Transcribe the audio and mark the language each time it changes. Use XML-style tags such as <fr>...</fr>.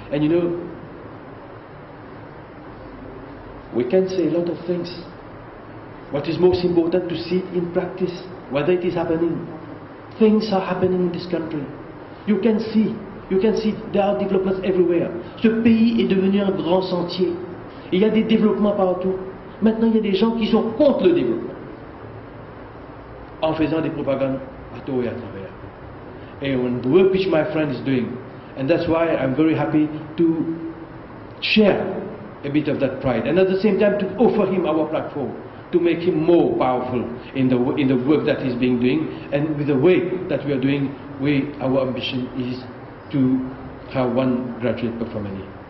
<en>And you know, we can say a lot of things. What is most important to see it in practice, whether it is happening. Things are happening in this country. You can see, there are developments everywhere.</en> <fr>Ce pays est devenu un grand sentier. Il y a des développements partout. Maintenant, il y a des gens qui sont contre le développement, en faisant des propagandes à tort et à travers.</fr> <en>And the work which my friend is doing, and that's why I'm very happy to share a bit of that pride, and at the same time to offer him our platform, to make him more powerful in the work that he's being doing, and with the way that we are doing, our ambition is to have one graduate per family.</en>